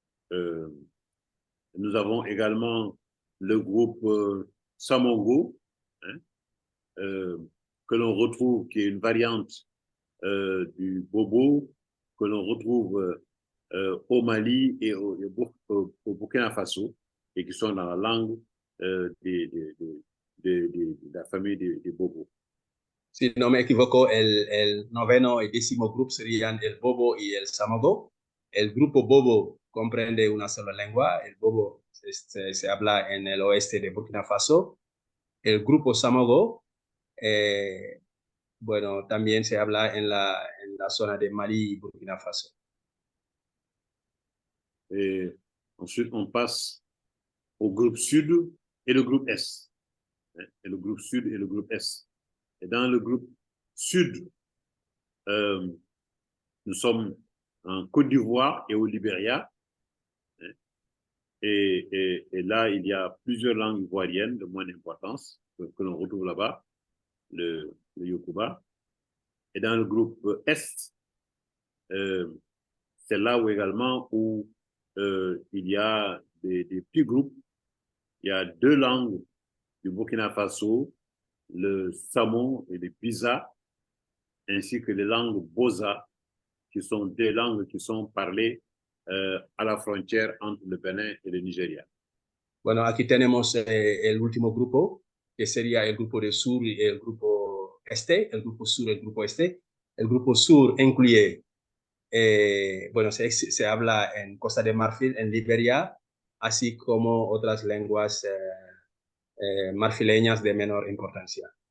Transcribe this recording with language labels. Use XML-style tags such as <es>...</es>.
<fr>Nous avons également le groupe Samongo, hein, que l'on retrouve, qui est une variante du Bobo, que l'on retrouve au Mali et au Burkina Faso, et qui sont dans la langue de la famille des Bobo.</fr> <es>Si no me equivoco, el noveno y décimo grupo serían el Bobo y el Samogo. El grupo Bobo comprende una sola lengua. El Bobo se habla en el oeste de Burkina Faso. El grupo Samogo, bueno, también se habla en la zona de Mali y Burkina Faso.</es> <fr>Et ensuite, on passe au groupe Sud et le groupe Est. Et le groupe Sud et le groupe Est. Et dans le groupe Sud, nous sommes en Côte d'Ivoire et au Libéria. Et là, il y a plusieurs langues ivoiriennes de moins d'importance que l'on retrouve là-bas, le Yokuba. Et dans le groupe Est, c'est là où également où il y a des petits groupes. Il y a deux langues du Burkina Faso, le Samon et le Biza, ainsi que les langues Boza, qui sont des langues qui sont parlées à la frontière entre le Bénin et le Nigeria.</fr> <es>Bueno, aquí tenemos el último grupo, que sería el grupo de sur y el grupo este, el grupo sur y el grupo este. El grupo sur incluye, bueno, se habla en Costa de Marfil, en Liberia, así como otras lenguas marfileñas de menor importancia.</es>